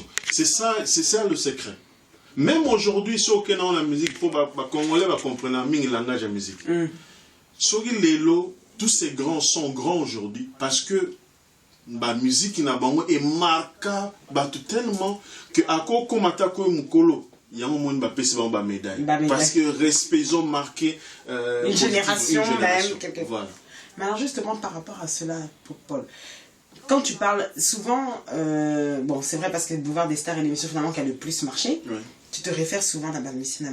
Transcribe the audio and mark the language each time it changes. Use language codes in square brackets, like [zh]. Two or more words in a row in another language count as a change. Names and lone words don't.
[fr] C'est ça le secret. Même aujourd'hui, si on a la musique, pour les Congolais comprendre le langage de la musique. Tous ces grands sont grands aujourd'hui parce que la musique est marquée tellement que à quoi [ln] komata ko mukolo [fr] il y a un moment où médaille parce que respect ils ont marqué une génération même quelque... Voilà. Mais alors justement par rapport à cela, Paul, quand tu parles souvent bon c'est vrai parce que le Boulevard des Stars est l'émission finalement qui a le plus marché, tu te réfères souvent à la musicien.